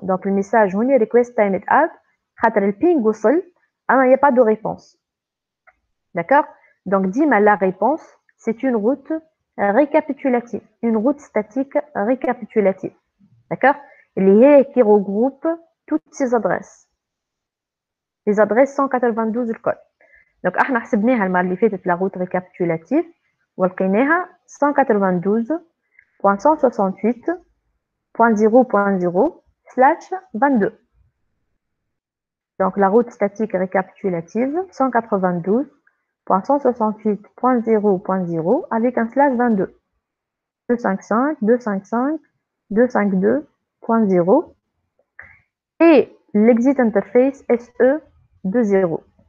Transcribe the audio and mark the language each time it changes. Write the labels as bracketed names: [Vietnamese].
[French] Donc, le message هنا request timed add [Arabic] خاطر البينغ وصل أما [French] il n'y a pas de réponse. D'accord? Donc, [Arabic] ديما [French] la réponse, c'est une route récapitulative, une route statique récapitulative. D'accord? [Arabic] اللي هي [French] qui regroupe toutes ces adresses. Les adresses 192 الكل. [Arabic] Donc, احنا حسبناها المرة اللي فاتت [French] la route récapitulative [Arabic] ولقيناها 192.168.0.0/22. [French] Donc, la route statique récapitulative 192.168.0.0 avec un slash 22. 255, 255, 252.0 et l'exit interface SE 20.